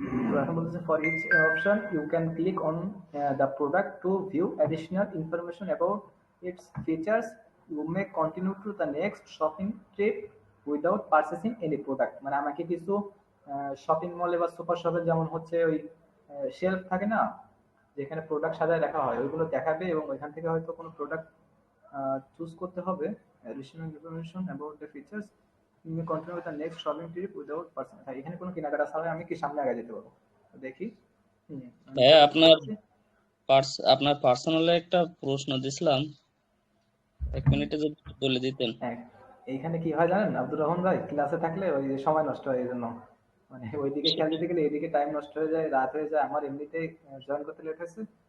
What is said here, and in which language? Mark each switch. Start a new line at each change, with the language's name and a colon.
Bangla: তো এখন বলতেছে
English: For each option you can click on the product to view additional information about its features, you may continue to the next shopping trip without purchasing any product.
Bangla: মানে আমাকে কিছু shopping মলে বা super শপে যেমন হচ্ছে ওই শেলফ থাকে না, যেখানে প্রোডাক্ট সাজায় রাখা হয়, ওইগুলো দেখাবে এবং ওইখান থেকে হয়তো কোনো প্রোডাক্ট চুজ করতে হবে।
English: additional information about the features, you may continue with the next shopping trip without person।
Bangla: হ্যাঁ, এখানে কোনো কেনাকাটা ছাড়াই আমি কি সামনে আগে যেতে পারবো। তো দেখি। আমি ভাইয়া এটা বুঝতে আপনার পারছি। আপনার পার্সোনালে একটা প্রশ্ন দিছিলাম, 1 মিনিটে যদি একটু বলে দিতেন। হ্যাঁ, এইখানে কি হয় জানেন আব্দুর রহমান ভাই, ক্লাসে থাকলে ওই যে সময় নষ্ট হয়, এই জন্য মানে ওইদিকে খেয়াল দিতে গেলে এদিকে টাইম নষ্ট হয়ে যায়, রাত হয়ে যায়, আমার এমনিতেই জয়েন করতে লেট হয়েছে।